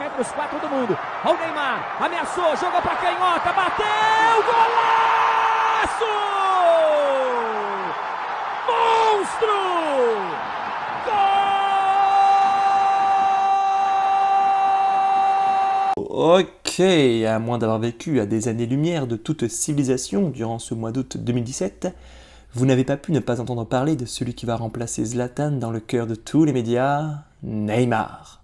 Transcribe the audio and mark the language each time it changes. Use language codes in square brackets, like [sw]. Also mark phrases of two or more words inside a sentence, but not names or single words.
[pt] os 4 do mundo. Olha o Neymar, ameaçou, jogou pra canhota, bateu, golaço! Monstro! [fr] Ok, à moins d'avoir vécu à des années-lumière de toute civilisation durant ce mois d'août 2017, vous n'avez pas pu ne pas entendre parler de celui qui va remplacer Zlatan dans le cœur de tous les médias, Neymar.